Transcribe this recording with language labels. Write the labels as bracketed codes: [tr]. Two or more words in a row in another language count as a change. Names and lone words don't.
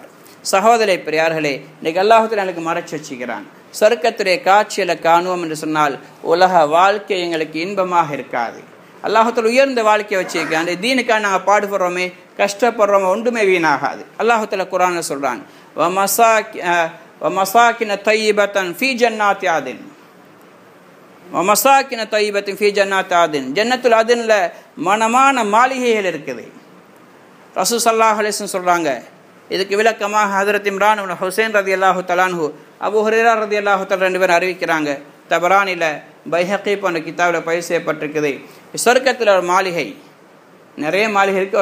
[ta] சகோதர பெரியார்களே, இன்றைக்கு அல்லாஹுத்தாலா எனக்கு மறைச்சு வச்சுக்கிறான். சொர்க்கத்துடைய காட்சியில் காணுவோம் என்று சொன்னால் உலக வாழ்க்கை எங்களுக்கு இன்பமாக இருக்காது. அல்லாஹுத்தாலா உயர்ந்த வாழ்க்கையை வச்சிருக்கான். அந்த தீனுக்காக நாங்கள் பாடுபடுறோமே, கஷ்டப்படுறோமே, ஒன்றுமே வீணாகாது. அல்லாஹுத்தாலா குர்ஆன்ல சொல்றான், [ar] وَمَسَاكِنَ طَيِّبَةً فِي جَنَّاتِ عَدْنٍ وَمَسَاكِنَ طَيِّبَةٍ فِي جَنَّاتِ عَدْنٍ. [ta] ஜன்னத்துல் அதன்ல மனமான மாளிகைகள் இருக்குது. ரசூல் [ar] صلى الله عليه وسلم [ta] சொல்றாங்க. இதுக்கு விளக்கமாக ஹஜ்ரத் இம்ரான் இப்னு ஹுசைன் [ar] رضي الله تعالى عنه, [ta] அபூ ஹுரைரா [ar] رضي الله تعالى [ta] ரெண்டு பேரும் அறிவிக்கிறாங்க. தபரானில, பைஹகி போன்ற கிதாபில் பதிவு செய்யப்பட்டிருக்குது. சொர்க்கத்தில் ஒரு மாளிகை, நிறைய மாளிகை இருக்குது.